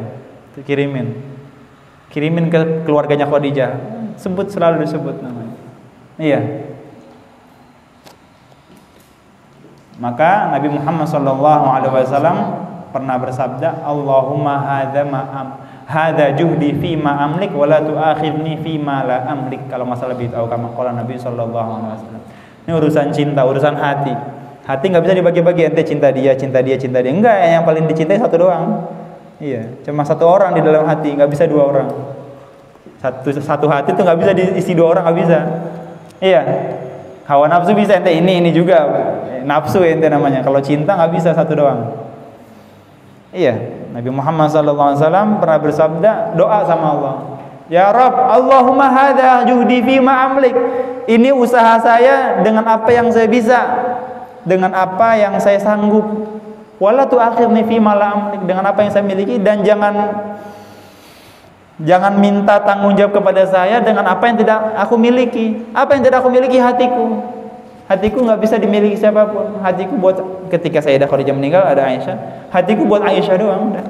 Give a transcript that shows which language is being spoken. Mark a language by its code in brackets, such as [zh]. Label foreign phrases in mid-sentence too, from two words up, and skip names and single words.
[id] Itu kirimin ke keluarganya Khadijah. Selalu disebut namanya. Iya. Maka Nabi Muhammad SAW pernah bersabda, [ar] اللهم هذا جهدي فيما أملك ولا تؤاخذني فيما لا أملك. [id] Kalau masalah bid'ah, [ar] كما قال [id] Nabi SAW. Ini urusan cinta, urusan hati. Hati nggak bisa dibagi-bagi. Ente cinta dia. Enggak, yang paling dicintai satu doang. Iya, cuma satu orang di dalam hati, nggak bisa 2 orang. Satu hati itu nggak bisa diisi 2 orang, nggak bisa. Iya, hawa nafsu bisa ente, ini juga nafsu ente namanya. Kalau cinta nggak bisa satu doang. Iya, Nabi Muhammad SAW pernah bersabda, doa sama Allah. [ar] يا رب, اللهم هذا جهدي فيما أملك. [id] Ini usaha saya dengan apa yang saya bisa, dengan apa yang saya sanggup. [ar] ولا تؤخرني فيما لا أملك, [id] dengan apa yang saya miliki, dan jangan minta tanggung jawab kepada saya dengan apa yang tidak aku miliki. Apa yang tidak aku miliki? Hatiku. Hatiku nggak bisa dimiliki siapapun. Hatiku buat, ketika Sayyidah Khadijah meninggal ada Aisyah. Hatiku buat Aisyah doang udah.